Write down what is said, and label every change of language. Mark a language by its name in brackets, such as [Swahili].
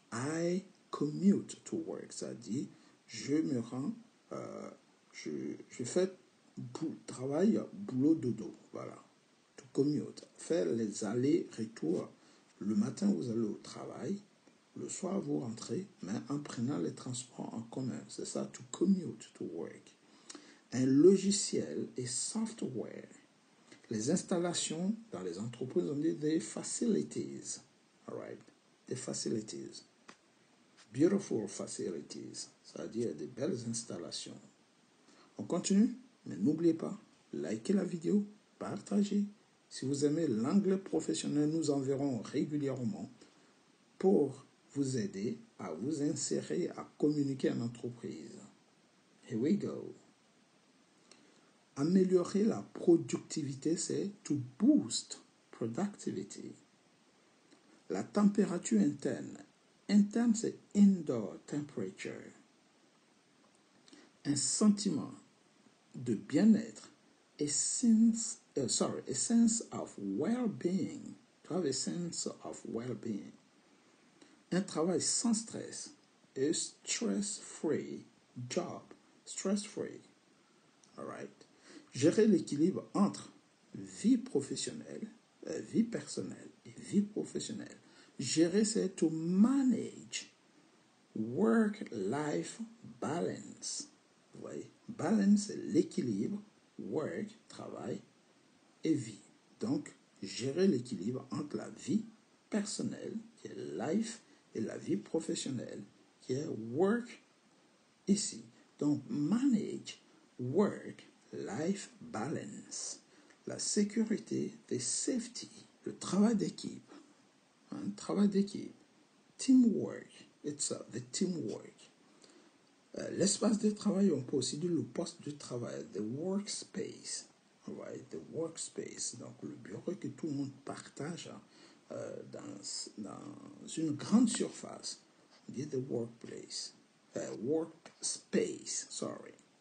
[English] I commute to work, [French] ça dit je me rends, je fais travail, boulot, dodo, voilà. [English] To commute, [French] faire les allers-retours. Le matin, vous allez au travail. Le soir, vous rentrez, mais en prenant les transports en commun. C'est ça, [English] to commute to work. [French] Un logiciel et software. Les installations dans les entreprises, on dit des facilities. [English] Alright, des facilities. Beautiful facilities. [French] C'est-à-dire des belles installations. On continue, mais n'oubliez pas, likez la vidéo, partagez. Si vous aimez l'anglais professionnel, nous enverrons régulièrement pour vous aider à vous insérer, à communiquer en entreprise. [English] Here we go. [French] Améliorer la productivité, c'est [English] to boost productivity. [French] La température interne. Interne, c'est [English] indoor temperature. [French] Un sentiment de bien-être. [English] A sense of well-being. To have a sense of well-being. [French] Un travail sans stress. [English] A stress-free job. Stress-free. All right. [French] Gérer l'équilibre entre vie professionnelle, vie personnelle et vie professionnelle. Gérer, c'est [English] to manage work-life balance. [French] Vous voyez, balance, c'est l'équilibre, work, travail, et vie. Donc, gérer l'équilibre entre la vie personnelle, qui est life, et la vie professionnelle, qui est work, ici. [English] Donc, manage work-life balance. [French] La sécurité, [English] the safety, [French] le travail d'équipe. Travail d'équipe. [English] Teamwork, itself, the teamwork. [French] L'espace de travail, on peut aussi dire le poste de travail, [English] the workspace. Right, the workspace, [French] donc le bureau que tout le monde partage dans une grande surface. On dit [English] the workplace. Workspace, sorry.